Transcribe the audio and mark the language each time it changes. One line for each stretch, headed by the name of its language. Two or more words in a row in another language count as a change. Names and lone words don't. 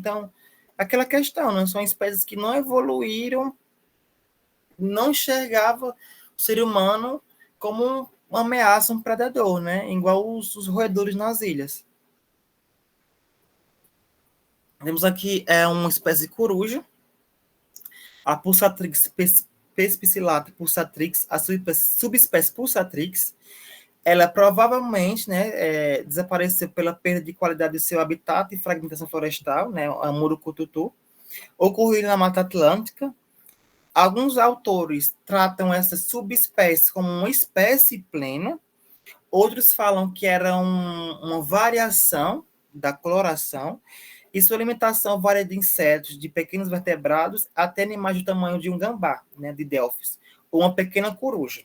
Portuguese: Então, aquela questão, né? São espécies que não evoluíram, não enxergava o ser humano como uma ameaça, um predador, né? Igual os roedores nas ilhas. Temos aqui uma espécie de coruja, a Pulsatrix pespicillata pulsatrix, a subespécie Pulsatrix. Ela provavelmente, né, desapareceu pela perda de qualidade do seu habitat e fragmentação florestal, né, a murucututu, ocorrido na Mata Atlântica. Alguns autores tratam essa subespécie como uma espécie plena, outros falam que era uma variação da coloração, e sua alimentação varia de insetos, de pequenos vertebrados, até animais do tamanho de um gambá, né, de Delphis, ou uma pequena coruja.